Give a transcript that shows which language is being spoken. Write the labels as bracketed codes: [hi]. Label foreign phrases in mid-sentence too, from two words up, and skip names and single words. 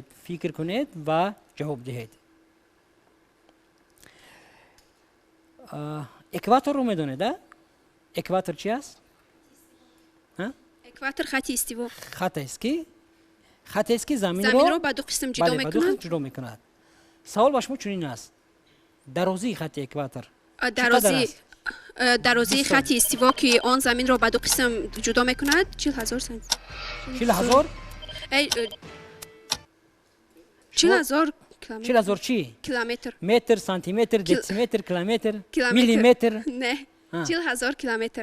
[fa] فکر کنید و جواب دهید. اکواتور رو میدونید؟ اکواتور چی است؟ اکواتور خط استوا. خط است که زمین رو به دو قسم جدا میکند. به دو قسم جدا میکند. سوال با شما چنین است. درازی خط اکواتور [tg] درازی дарозии хатти истиво ки он заминро ба ду қисм ҷудо мекунад 40,000 сантиметр. 40,000 40,000 [fa] 40,000 چی؟ [tg] километр. [fa] متر، سانتیمتر، دسیمتر، کیلومتر، کیلومتر. میلیمتر. نه 40,000 کیلومتر.